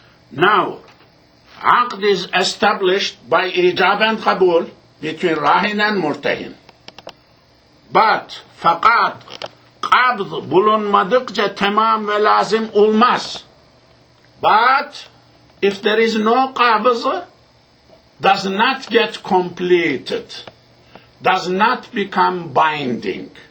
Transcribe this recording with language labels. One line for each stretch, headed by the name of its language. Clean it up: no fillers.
English: Now, aqd is established by ijab and qabul between rahin and murtahin.
Turkish: But fakat qabd bulunmadıkça tamam ve lazım olmaz.
English: But if there is no qabz, does not get completed, does not become binding.